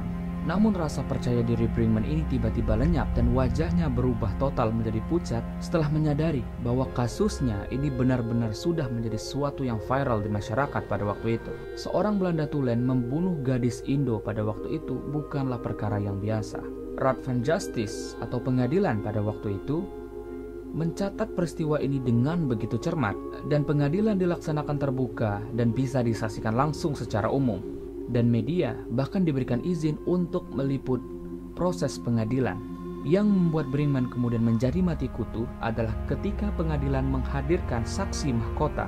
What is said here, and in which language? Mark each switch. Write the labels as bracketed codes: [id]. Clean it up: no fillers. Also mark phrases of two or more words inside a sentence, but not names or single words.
[id] Namun rasa percaya diri Brinkman ini tiba-tiba lenyap dan wajahnya berubah total menjadi pucat setelah menyadari bahwa kasusnya ini benar-benar sudah menjadi sesuatu yang viral di masyarakat pada waktu itu. Seorang Belanda tulen membunuh gadis Indo pada waktu itu bukanlah perkara yang biasa. Raad van Justice atau pengadilan pada waktu itu mencatat peristiwa ini dengan begitu cermat dan pengadilan dilaksanakan terbuka dan bisa disaksikan langsung secara umum. Dan media bahkan diberikan izin untuk meliput proses pengadilan. Yang membuat Brinkman kemudian menjadi mati kutu adalah ketika pengadilan menghadirkan saksi mahkota.